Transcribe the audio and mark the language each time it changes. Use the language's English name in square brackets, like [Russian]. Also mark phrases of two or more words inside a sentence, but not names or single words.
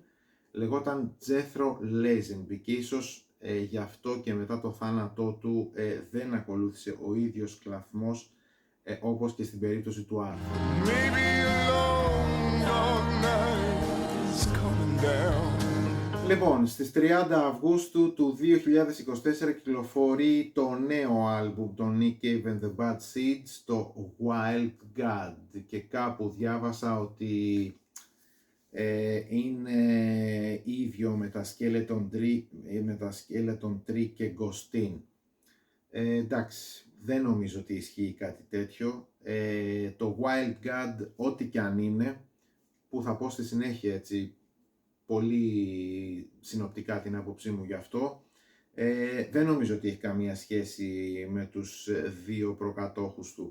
[Greek] Λεγόταν Τζέθρο Lazenby και ίσως γι' αυτό και μετά το θάνατό του δεν ακολούθησε ο ίδιος κλαθμός όπως και στην περίπτωση του Άρθρου. Λοιπόν, στις 30 Αυγούστου του 2024 κυκλοφορεί το νέο άλμπουμ των Nick Cave and the Bad Seeds, το Wild God, και κάπου διάβασα ότι είναι ίδιο με τα Skeleton Tree και Ghostin. Εντάξει, δεν νομίζω ότι ισχύει κάτι τέτοιο. Το Wild God, ό,τι και αν είναι, που θα πω στη συνέχεια έτσι πολύ συνοπτικά την άποψή μου γι' αυτό, δεν νομίζω ότι έχει καμία σχέση με τους δύο προκατόχους του.